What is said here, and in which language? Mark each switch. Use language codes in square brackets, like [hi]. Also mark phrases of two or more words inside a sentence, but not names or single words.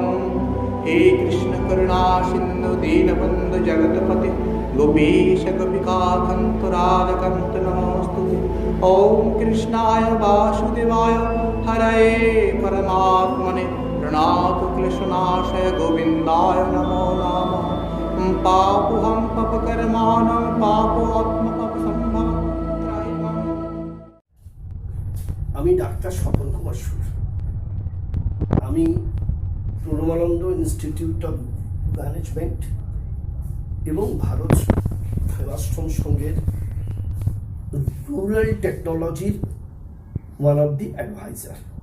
[sa] हे कृष्ण करुणा सिंधु दीनबंधु जगतपते गोपीश गोपिकान्त राधकान्त नमोस्तुते। ओम कृष्णाय वासुदेवाय हरये परमात्मने प्रणत क्लेशनाशय गोविन्दाय नमो नमः। पापोऽहं पापकर्माणां पापोऽत्मपापसम्भवं। [bn] আমি ডাক্তার স্বপন কুমার সুর। আমি প্রণবানন্দ ইনস্টিটিউট অফ ম্যানেজমেন্ট এবং ভারত সেবাশ্রম সংঘের [en] rural technologyর one of the adviser.